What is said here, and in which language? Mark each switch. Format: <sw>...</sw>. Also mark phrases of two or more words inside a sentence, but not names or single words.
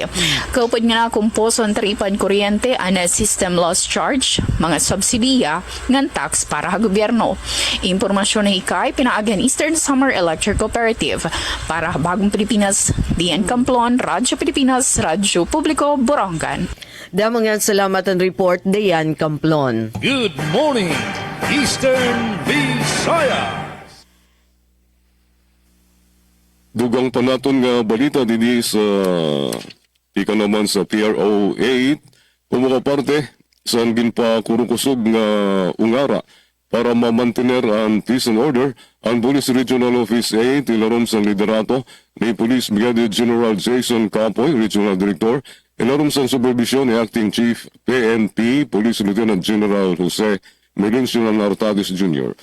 <war>Kaupod nga na kumposo ang taripan kuryente ang</war> <en>system loss charge,</en> <war>mga subsidiya, ngan tax para ha gobyerno. Impormasyon na hikay pinaagan Eastern Summer Electric Cooperative para Bagong Pilipinas, Dian Camplon, Radyo Pilipinas, Radyo Publiko, Borongan. Damang yan salamat ang report, Dayan Camplon.</war> <en>Good morning, Eastern Visayas.</en> <war>Dugang pa naton nga balita didi sa ika naman sa PRO 8 kung parte sa ginpakurukusog nga ungara para mamantener ang</war> <en>peace and order</en> <war>ang Police Regional Office 8 ilarom sa liderato ni Police Brigadier General Jason Capoy, Regional Director, ilarom sa supervisyon ni Acting Chief PNP Police Lieutenant General Jose Melencio Nartatis Jr.</war>